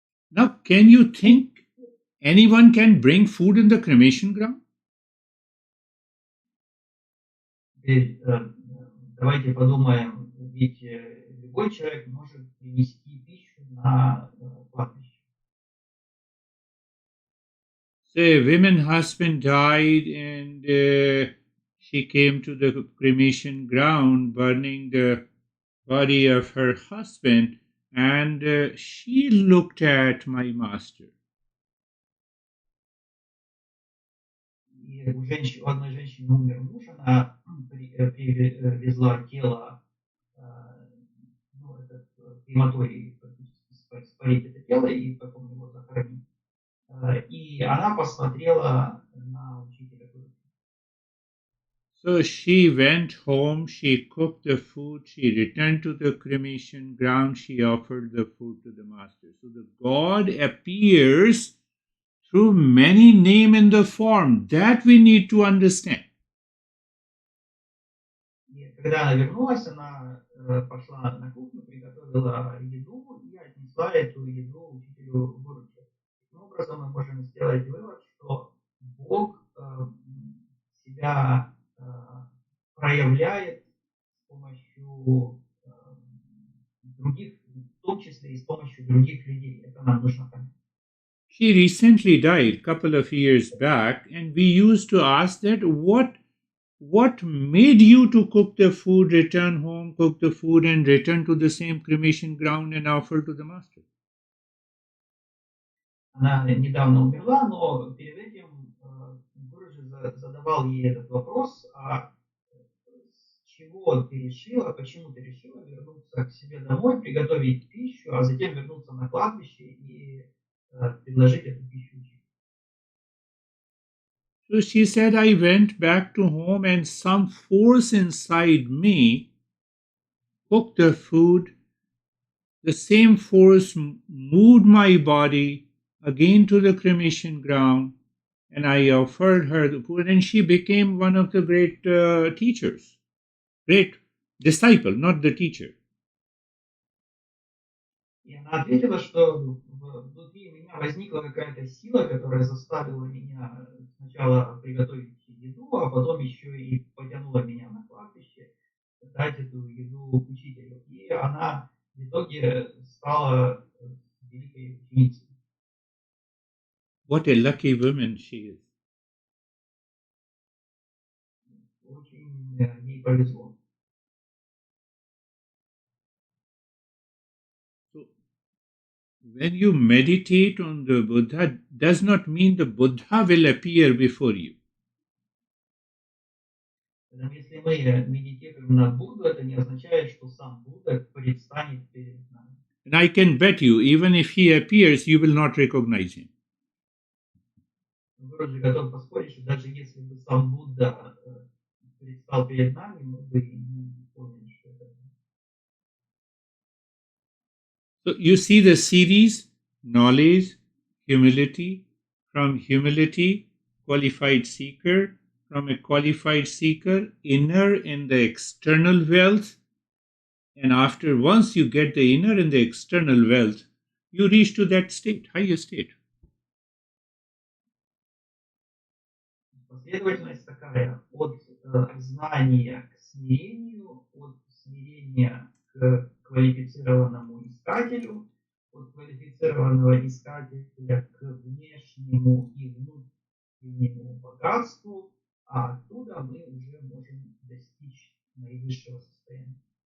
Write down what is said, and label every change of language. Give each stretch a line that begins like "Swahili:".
English: Now, can you think anyone can bring food in the cremation ground?
Russian: Теперь давайте подумаем, ведь любой человек может принести пищу на кладбище.
English: Say a woman husband died and she came to the cremation ground burning the body of her husband, and she looked at my master.
Russian: И у одной женщины умер муж, она привезла тело, этот крематорий, спалить это тело и потом его захоронить. И она посмотрела на учителя.
English: So she went home, she cooked the food, she returned to the cremation ground, she offered the food to the master. So the God appears through many names in the form. That we need to understand.
Russian: И когда она вернулась, она пошла на кухню, приготовила еду и отнесла эту еду учителю в руки. Таким образом, мы можем сделать вывод, что Бог себя проявляет с помощью других, в том числе и с помощью других людей. Это нам нужно понять.
English: She recently died a couple of years back, and we used to ask that what made you to cook the food, return home, cook the food, and return to the same cremation ground and offer to the master?
Russian: Она недавно умерла, но перед этим Гурджи задавал ей этот вопрос, с чего ты решила, почему ты решила вернуться к себе домой, приготовить пищу, а затем вернуться на кладбище и предложить эту пищу учителю.
English: So she said, I went back to home and some force inside me cooked the food. The same force moved my body again to the cremation ground, and I offered her the food, and she became one of the great teachers, great disciple, not the teacher.
Russian: И она ответила, что внутри меня возникла какая-то сила, которая заставила меня сначала приготовить еду, а потом еще и потянула меня на кладбище, дать эту еду учителю. И она в итоге стала великой ученицей.
English: What a lucky woman she is.
Russian: Очень ей повезло.
English: So, when you meditate on the Buddha, does not mean the Buddha will appear before you.
Russian: Если мы медитируем на Будду, это не означает, что сам Будда предстанет перед нами.
English: And I can bet you, even if he appears, you will not recognize him.
Russian: Гурджи готов поспорить, что даже если бы сам Будда предстал перед нами, мы бы и не поняли, что это.
English: So you see the series: knowledge, humility, from humility, qualified seeker, from a qualified seeker, inner and the external wealth. And after once you get the inner and the external wealth, you reach to that state, higher state.
Russian: Последовательность такая: от знания к смирению, от смирения к квалифицированному искателю, от квалифицированного искателя к внешнему и внутреннему богатству, а оттуда мы уже можем достичь наивысшего состояния.